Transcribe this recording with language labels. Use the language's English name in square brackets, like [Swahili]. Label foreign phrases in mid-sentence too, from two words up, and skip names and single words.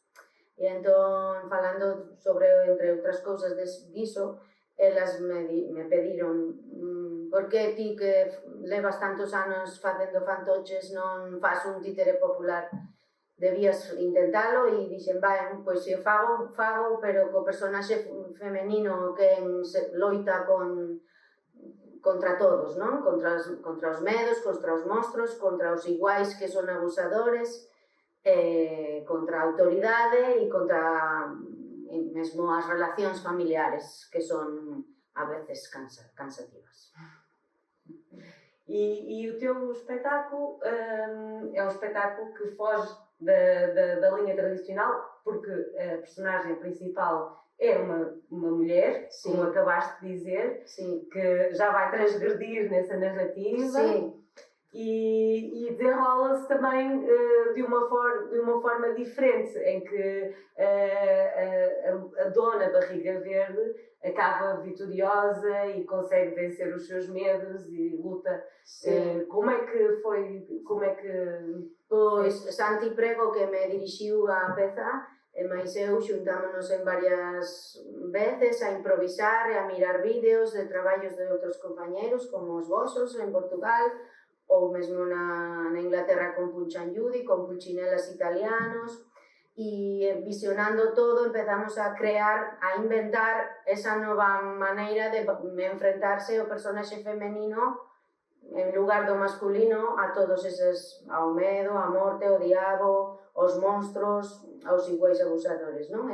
[Galician] E entón, falando sobre, entre outras cousas diso, elas me pediron por que ti que levas tantos anos facendo fantoches non faz un títere popular, debías intentalo, e dixen, pois se o fago, pero co personaxe femenino que loita contra todos, non? Contra os medos, contra os monstros, contra os iguais que son abusadores, contra a autoridade e contra mesmo as relacións familiares que son a veces cansativas. [Portuguese] E o teu espetáculo é um espetáculo que foge da linha tradicional, porque a personagem principal é uma mulher, Sim. Como acabaste de dizer, Sim. Que já vai transgredir nessa narrativa. Sim. E desenrola-se também de uma forma diferente, em que a dona Barriga Verde acaba vitoriosa e consegue vencer os seus medos e luta. Como é que foi? [Galician] Pois Santi Prego, que me dirixiu a peza, mais eu xuntámonos en varias veces a improvisar e a mirar vídeos de traballos de outros compañeros como os vosos en Portugal, ou mesmo na Inglaterra con Punchangiudi, con pulchinelas italianos, e visionando todo empezamos a crear, a inventar esa nova maneira de enfrentarse o personaxe femenino en lugar do masculino a todos eses, ao medo, a morte, o diabo, os monstros, aos iguais abusadores, non?